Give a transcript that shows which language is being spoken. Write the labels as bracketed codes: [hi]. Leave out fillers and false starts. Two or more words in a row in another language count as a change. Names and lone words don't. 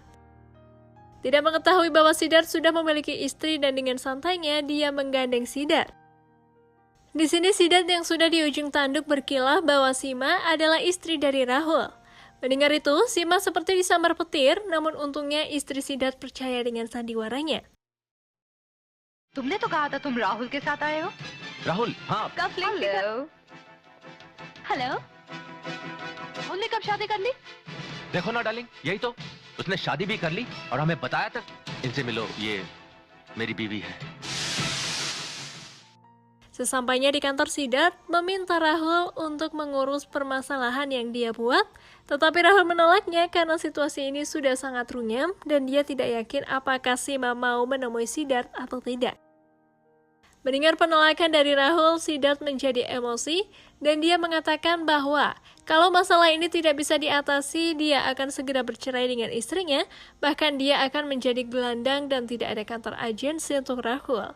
[id] Tidak mengetahui bahwa Siddharth sudah memiliki istri dan dengan santainya dia menggandeng Siddharth. Di sini Siddharth yang sudah di ujung tanduk berkilah bahwa Seema adalah istri dari Rahul. Mendengar itu, Seema seperti disambar petir, namun untungnya istri Siddharth percaya dengan sandiwaranya. [hi] तुमने तो कहा था तुम राहुल के साथ आए हो राहुल, हाँ कब [en] hello hello [hi] राहुल ने कब शादी कर ली देखो ना डार्लिंग, यही तो उसने शादी भी कर ली और हमें बताया तक। इनसे मिलो, ये मेरी बीवी है। [id] Sesampainya di kantor, Siddharth meminta Rahul untuk mengurus permasalahan yang dia buat, tetapi Rahul menolaknya karena situasi ini sudah sangat runyam dan dia tidak yakin apakah Seema mau menemui Siddharth atau tidak. Mendengar penolakan dari Rahul, Siddharth menjadi emosi dan dia mengatakan bahwa kalau masalah ini tidak bisa diatasi, dia akan segera bercerai dengan istrinya, bahkan dia akan menjadi gelandang dan tidak ada kantor agensi untuk Rahul.